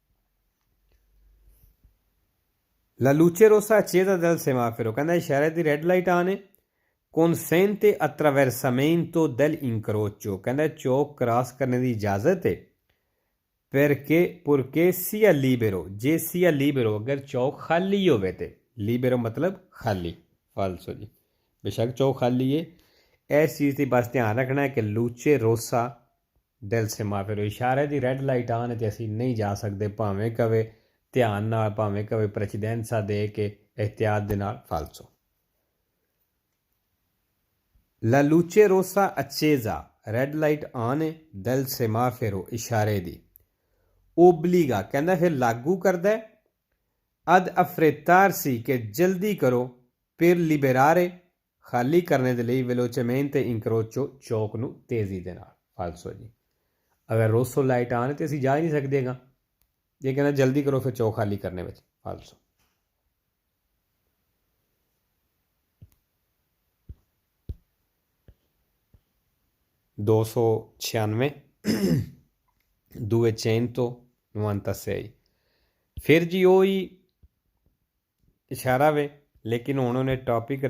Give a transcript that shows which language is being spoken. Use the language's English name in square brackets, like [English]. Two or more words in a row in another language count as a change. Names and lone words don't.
[Italian] La luce rossa accesa del semaforo [Punjabi] ਕਹਿੰਦਾ ਇਸ਼ਾਰੇ ਦੀ [English] red light [Punjabi] ਆਨ ਹੈ [Italian] consente attraversamento dell'incrocio [Punjabi] ਕਹਿੰਦਾ ਚੌਕ ਕ੍ਰਾਸ ਕਰਨ ਦੀ ਇਜਾਜ਼ਤ ਹੈ [Italian] purché sia libero [Punjabi] ਜੇ [Italian] sia libero [Punjabi] ਅਗਰ ਚੌਕ ਖਾਲੀ ਹੋਵੇ ਤੇ libero ਮਤਲਬ ਖਾਲੀ ਫਾਲਸੋ ਜੀ ਬੇਸ਼ੱਕ ਚੌਕ ਖਾਲੀ ਹੈ ਇਸ ਚੀਜ਼ ਦੀ ਬਸ ਧਿਆਨ ਰੱਖਣਾ ਹੈ ਕਿ [Italian] luce rossa del semaforo [Punjabi] ਇਸ਼ਾਰੇ ਦੀ [English] red light [Punjabi] ਆਨ ਹੈ ਅਤੇ ਅਸੀਂ ਨਹੀਂ ਜਾ ਸਕਦੇ ਭਾਵੇਂ ਕਵੇ ਧਿਆਨ ਨਾਲ ਭਾਵੇਂ ਕਵੇ ਪ੍ਰੈਸੀਡੈਂਸਾ ਦੇ ਕੇ ਇਹਤਿਆਤ ਦੇ ਨਾਲ ਫਾਲਸੋ [Italian] La luce rossa accesa [English] red light [Punjabi] ਆਨ ਹੈ [Italian] del semaforo [Punjabi] ਇਸ਼ਾਰੇ ਦੀ obbliga ਕਹਿੰਦਾ ਫਿਰ ਲਾਗੂ ਕਰਦਾ [Italian] ad affrettarsi [Punjabi] ਕਿ ਜਲਦੀ ਕਰੋ [Italian] per liberare [Punjabi] ਖਾਲੀ ਕਰਨੇ ਦੇ ਲਈ [Italian] velocemente incrocio [Punjabi] ਚੌਕ ਨੂੰ ਤੇਜ਼ੀ ਦੇ ਨਾਲ ਫਾਲਸੋ ਜੀ ਅਗਰ ਰੋਸੋ ਲਾਈਟ ਆਨ ਤੇ ਅਸੀਂ ਜਾ ਹੀ ਨਹੀਂ ਸਕਦੇਗਾ ਜੇ ਕਹਿੰਦਾ ਜਲਦੀ ਕਰੋ ਫਿਰ ਚੌਕ ਖਾਲੀ ਕਰਨੇ ਵਿੱਚ ਫਾਲਸੋ ਦੋ ਸੌ 96 296 ਫਿਰ ਜੀ ਉਹੀ ਇਸ਼ਾਰਾ ਵੇ ਲੇਕਿਨ ਹੁਣ ਉਹਨੇ ਟੌਪਿਕ